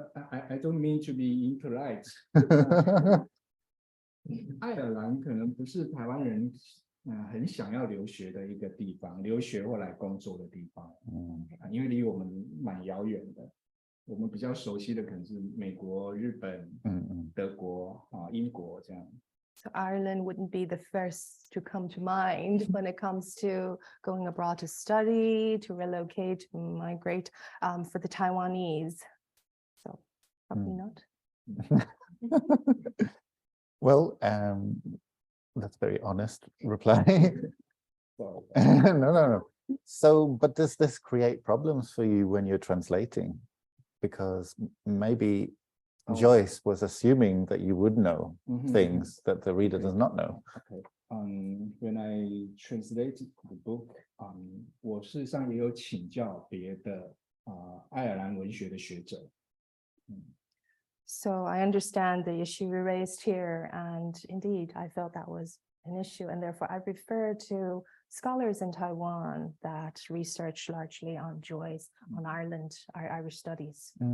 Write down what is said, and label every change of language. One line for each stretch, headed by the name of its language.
English: I don't mean to be impolite.
Chinese: 爱尔兰可能不是台湾人很想要留学的一个地方，留学或来工作的地方。因为离我们蛮遥远的。我们比较熟悉的可能是美国、日本、德国英国这样。
English: So Ireland wouldn't be the first to come to mind when it comes to going abroad to study, to relocate, to migrate for the Taiwanese. So probably not. Well, that's very honest reply. No. So, but does this create problems for you when you're translating? Because maybe Joyce was assuming that you would know things that the reader does not know. Okay. When I translated the book,
Chinese: 我事实上也有请教别的爱尔兰文学的学者。
English: So I understand the issue you raised here, and indeed, I felt that was an issue, and therefore I refer to scholars in Taiwan that research largely on Joyce, on Ireland, Irish studies.